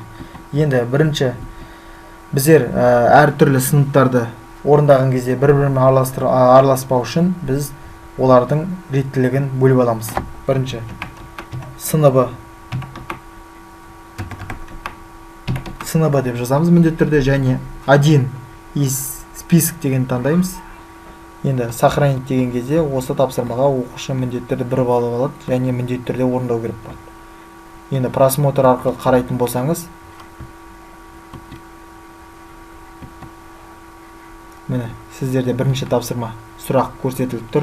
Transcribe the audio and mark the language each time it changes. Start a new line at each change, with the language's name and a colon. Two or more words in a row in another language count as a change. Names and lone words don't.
Kazakh: Енді бірінші біздер әртүрлі сыныптарды орындаған кезде бір-бірімен араласпау үшін біз олардың реттілігін бөліп аламыз. Бірінші сыныбы деп жазамыз міндетті түрде, және
Russian: один из список
Kazakh: деген таңдаймыз. Енді сохранить деген кезде осы тапсырмаға оқушы міндетті түрде бір балл алады, және міндетті түрде орындау керек болады. Енді просмотр арқылы қарайтын болсаңыз, міне сіздерде бірінші тапсырма сұрақ көрсетіліп тұр.